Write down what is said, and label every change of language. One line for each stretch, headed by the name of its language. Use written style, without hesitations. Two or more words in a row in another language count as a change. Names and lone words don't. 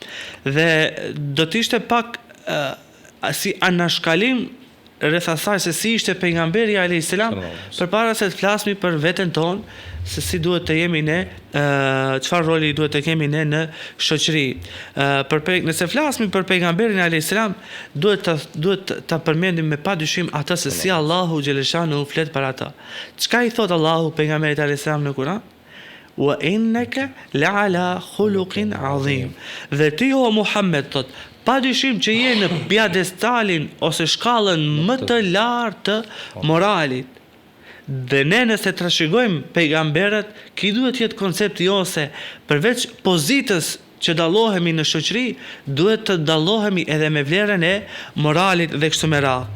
Albanian: Dhe do të ishte pak si anashkalim rreth asaj se si ishte pejgamberi
Arabic: عليه السلام,
Albanian: përpara se të flasmi për veten tonë, se si duhet të jemi ne, çfarë roli duhet të kemi ne në shoqëri. Nëse flasmi për pejgamberin
Arabic: عليه السلام,
Albanian: duhet ta përmendim me padyshim atë se si Allahu xhaleshanu flet për ata. Çka i thot Allahu pejgamberit
Arabic: عليه السلام
Albanian: në Kur'an?
Arabic: وإنك لعلى خلق عظيم.
Albanian: Dhe ti o Muhammed thot, padyshim që je në pjedestalin ose shkallën më të lartë të moralit. Dhe ne nëse trashëgojmë pejgamberët, ki duhet jetë koncepti jonë se përveç pozitës që dallohemi në shoqëri, duhet të dallohemi edhe me vlerën e moralit dhe kështu me radhë.